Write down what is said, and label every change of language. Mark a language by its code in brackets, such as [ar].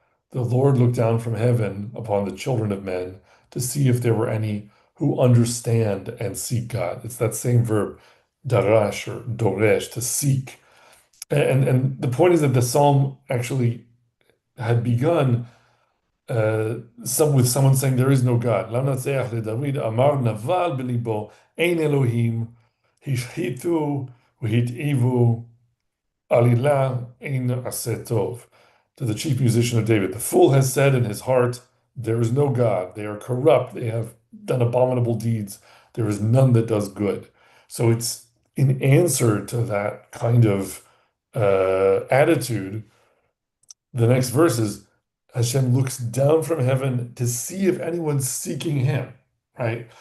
[en] The Lord looked down from heaven upon the children of men to see if there were any who understand and seek God. It's that same verb, darash or doresh, to seek. And the point is that the psalm actually had begun with someone saying there is no God. [he] למנצח לדוד אמר נבל בליבו אין אלוהים, השחיתו והתעיבו עלילה אין עשה טוב. [en] To the chief musician of David, the fool has said in his heart, there is no God. They are corrupt. They have done abominable deeds. There is none that does good. So it's in answer to that kind of attitude. The next verse is Hashem looks down from heaven to see if anyone's seeking him, right?